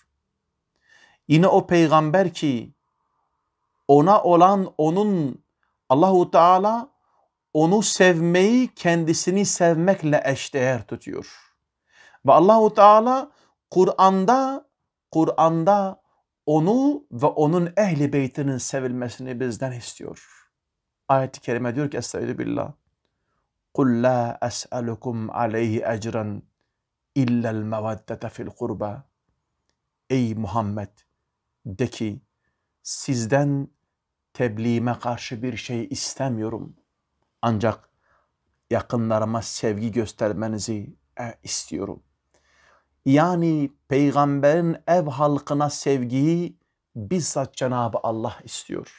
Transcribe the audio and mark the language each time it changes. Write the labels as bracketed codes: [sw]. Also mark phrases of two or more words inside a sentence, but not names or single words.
[tr] Yine o peygamber ki ona olan onun Allahu Teala onu sevmeyi kendisini sevmekle eşdeğer tutuyor. Ve Allahu Teala Kur'an'da onu ve onun ehli beytinin sevilmesini bizden istiyor. Ayet-i kerime diyor ki [ar] أستعيذ بالله. قُلْ لَا أَسْأَلُكُمْ عَلَيْهِ اَجْرًا اِلَّا الْمَوَدَّةَ فِي الْقُرْبَى. [tr] Ey Muhammed, de ki sizden tebliğime karşı bir şey istemiyorum. Ancak yakınlarıma sevgi göstermenizi istiyorum. Yani peygamberin ev halkına sevgiyi bizzat Cenab-ı Allah istiyor.